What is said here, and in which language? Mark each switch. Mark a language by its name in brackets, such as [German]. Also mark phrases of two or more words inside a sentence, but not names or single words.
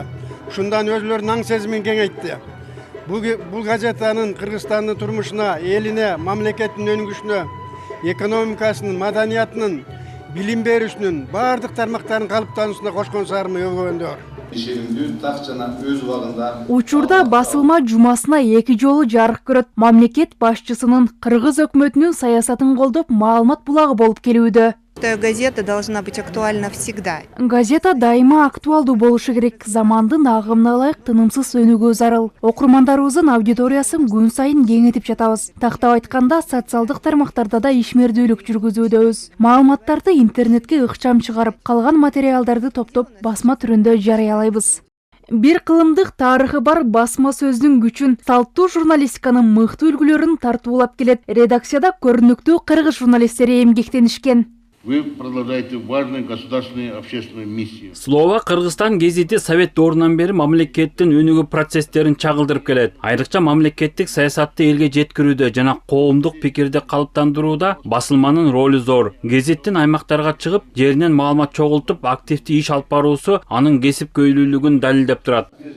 [Kyrgyz] Ушундан өзлөрүнүн аң сезимин кеңейтти. Бул газетанын Кыргызстандын турмушуна, элине, мамлекеттин өнүгүшүнө, экономикасынын, маданиятынын, билим берүүсүнүн бардык тармактарын калыптануусуна кошкон сарымы өгөөндөр. Ишенимдүү так жана өз убагында. Учурда басылма жумасына 2 жолу жарык көрөт. Мамлекет башчысынын Кыргыз өкмөтүнүн саясатын колдоп, маалымат булагы болуп келүүдө. [Russian] Газета должна быть актуальна всегда. [Kyrgyz] Газета дайыма актуалдуу болушу керек. Замандын агымына ылайык тынымсыз өнүгүү зарыл. Окурмандарыбыздын аудиториясын күн сайын кеңейтип жатабыз. Тактап айтканда, социалдык тармактарда да ишмердүүлүк жүргүзүүдөбүз. Маалыматтарды интернетке ыкчам чыгарып, калган материалдарды топтоп басма түрүндө жарыялайбыз. Бир кылымдык тарыхы бар басма сөздүн күчүн, салттуу журналистиканын мыкты үлгүлөрүн тартуулап келет. Редакцияда көрүнүктүү кыргыз журналисттери эмгектенишкен. [Russian] Вы продолжаете важную государственную общественную миссию. [Kyrgyz] Слово Кыргызстан гезити Совет доорунан бери мамлекеттин өнүгүү процесстерин чагылдырып келет. Айрыкча мамлекеттик саясатты элге жеткирүүдө жана коомдук пикирди калыптандырууда басылманын ролу зор. Гезиттин аймактарга чыгып, жеринен маалымат чогултуп, активдүү иш алып баруусу анын кесипкөйлүүлүгүн далилдеп турат.